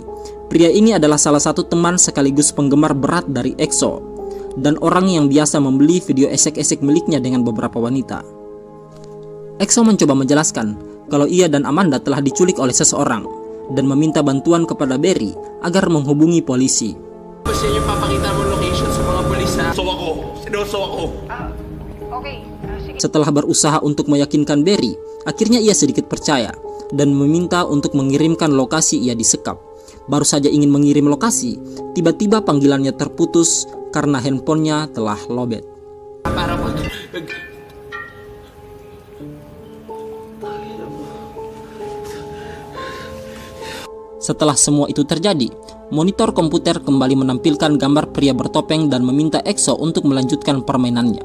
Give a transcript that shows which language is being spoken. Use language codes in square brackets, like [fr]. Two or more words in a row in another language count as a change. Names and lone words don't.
[id] Pria ini adalah salah satu teman sekaligus penggemar berat dari EXO dan orang yang biasa membeli video esek-esek miliknya dengan beberapa wanita. EXO mencoba menjelaskan kalau ia dan Amanda telah diculik oleh seseorang dan meminta bantuan kepada Berry agar menghubungi polisi. [tl] Kasi yung papakita mo location sa mga pulis ha. Sinuso ako. Okay. Sige. [id] Setelah berusaha untuk meyakinkan Berry, akhirnya ia sedikit percaya dan meminta untuk mengirimkan lokasi ia disekap. Baru saja ingin mengirim lokasi, tiba-tiba panggilannya terputus karena handphonenya telah lobet. [tl] Para mo. [id] Setelah semua itu terjadi, monitor komputer kembali menampilkan gambar pria bertopeng dan meminta EXO untuk melanjutkan permainannya.